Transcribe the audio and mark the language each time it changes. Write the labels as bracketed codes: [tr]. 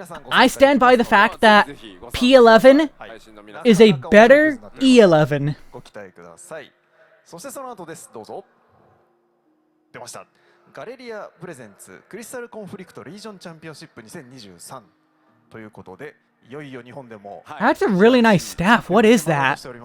[en] I stand by the fact that P11 is a better E11. [ja] ご期待ください。そしてその後です。どうぞ。出ました。ガレリアプレゼンツクリスタルコンフリクトリージョンチャンピオンシップ2023ということで。 [en] That's a really nice staff. What is that?